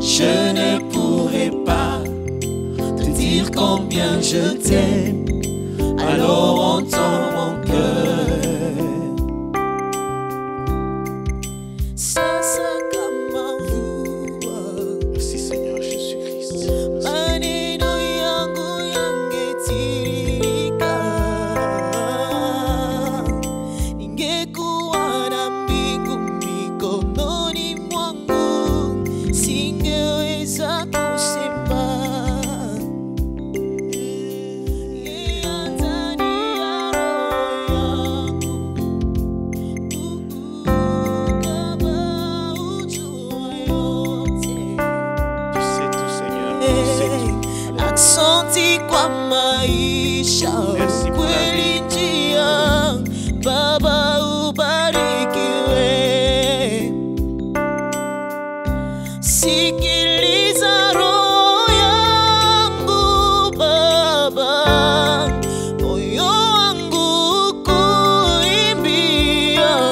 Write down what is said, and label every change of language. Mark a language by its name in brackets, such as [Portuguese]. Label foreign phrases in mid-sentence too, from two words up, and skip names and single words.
[French] Je ne pourrai pas te dire combien je t'aime. Alors entends mon cœur. Ça comme un vous. Merci, Seigneur Jésus-Christ. [Swahili] Maneno yangu yangetirika, ningekuwa na mbingu mikononi mwangu, singeweza kusema. Yeye ndani ya roho yangu, Baba ujua yote. [French] Tu sais tout, Seigneur. Tu sais tout. [Swahili] Asante kwa maisha, [French] Merci pour la [Swahili] kweli njia, Baba ubarikiwe. Sikiliza roho yangu Baba, moyo wangu kuimbia.